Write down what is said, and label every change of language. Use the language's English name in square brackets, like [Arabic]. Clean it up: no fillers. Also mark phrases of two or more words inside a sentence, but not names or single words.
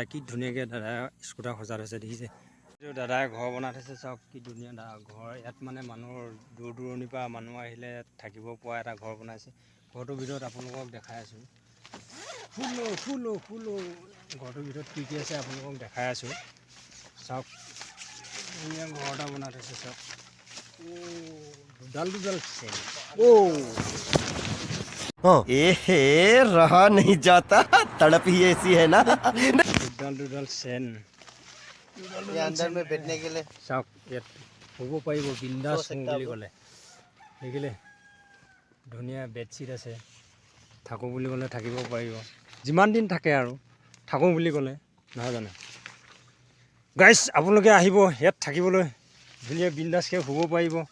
[Assamese] কি ধুনীয়াকৈ দাদাই স্কুটাৰ সজাই থৈছে দেখিছে এইটো দাদাই ঘৰ বনাই থৈছে চাওক কি ধুনীয়া ঘৰ ইয়াত মানে মানুহৰ দূৰ দূৰণিৰ পৰা মানুহ আহিলে থাকিব পৰা এটা ঘৰ বনাইছে ঘৰটোৰ ভিতৰত আপোনালোকক দেখাই আছোঁ ফুলো ঘৰটোৰ ভিতৰত কি আছে আপোনালোকক দেখাই আছোঁ চাওক ধুনীয়া ঘৰ এটা বনাই থৈছে চাওক দুডাল চেন [Hindi] एहे रहा नहीं जाता तड़प ही ऐसी है ना [Assamese] দুডাল চেন [Hindi] ये अंदर में बैठने के लिए [Assamese] চাওক ইয়াত শুব পাৰিব বিন্দাছ শুওঁ বুলি ক'লে দেখিলে ধুনীয়া বেডশ্বীট আছে, থাকোঁ বুলি ক'লে থাকিব পাৰিব, যিমান দিন থাকে আৰু থাকোঁ বুলি ক'লে, নহয় জানো? গাইজ আপোনালোকে আহিব ইয়াত থাকিবলৈ, ধুনীয়া বিন্দাছকৈ শুব পাৰিব।